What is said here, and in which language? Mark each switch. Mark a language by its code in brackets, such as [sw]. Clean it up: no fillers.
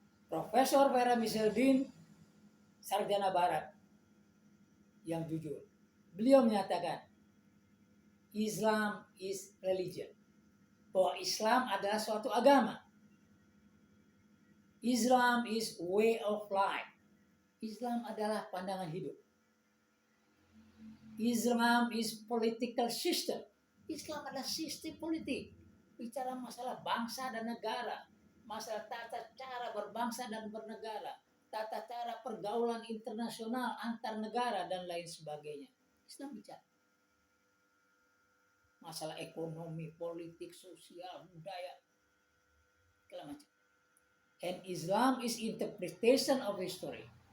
[id] Profesor Vera Michelle Dean, sarjana barat yang jujur. Beliau menyatakan [en] Islam is religion. [id] Bahwa Islam adalah suatu agama. [en] Islam is way of life. [id] Islam adalah pandangan hidup. [en] Islam is political system. [id] Islam adalah sistem politik. Bicara masalah bangsa dan negara, masalah tata cara berbangsa dan bernegara, tata cara pergaulan internasional antar negara dan lain sebagainya. Islam bicara masalah ekonomi, politik, sosial, budaya, segala macam. [en] And Islam is interpretation of history.